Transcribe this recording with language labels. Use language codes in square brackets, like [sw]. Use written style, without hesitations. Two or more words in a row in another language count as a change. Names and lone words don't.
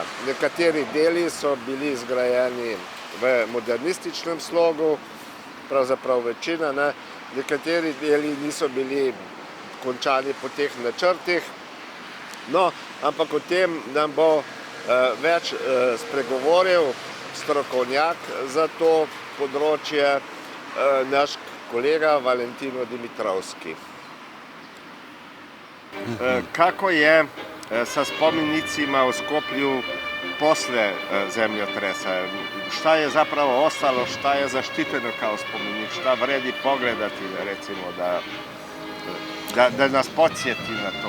[sl] Nekateri deli so bili zgrajeni v modernističnem slogu, pravzaprav večina, nekateri deli niso bili končani po teh načrtih. No, ampak o tem nam bo več spregovoril strokovnjak za to področje, naš kolega Valentino Dimitrovski. [sr] Kako je sa spomenicima u Skoplju posle zemljotresa? Šta je zapravo ostalo, šta je zaštiteno kao spomenik, šta vredi pogledati, recimo, da nas podsjeti na to?